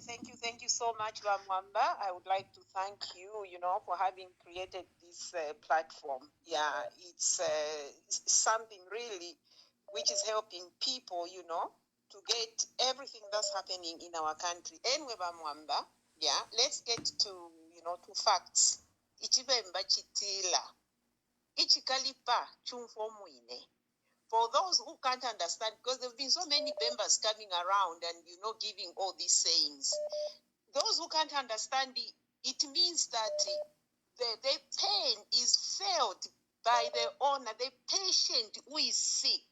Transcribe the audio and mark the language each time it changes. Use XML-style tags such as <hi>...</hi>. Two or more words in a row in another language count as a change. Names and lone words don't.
<en>Thank you so much, Bamwamba. I would like to thank you, for having created this platform. Yeah, it's something really which is helping people, to get everything that's happening in our country. Anyway, Bamwamba, yeah, let's get to, to facts.</en> <bem>Ichibemba chitila. Ichikalipa chumfomwine.</bem> <en>For those who can't understand, because there have been so many members coming around and, giving all these sayings. Those who can't understand it means that the pain is felt by the owner, the patient who is sick.</en>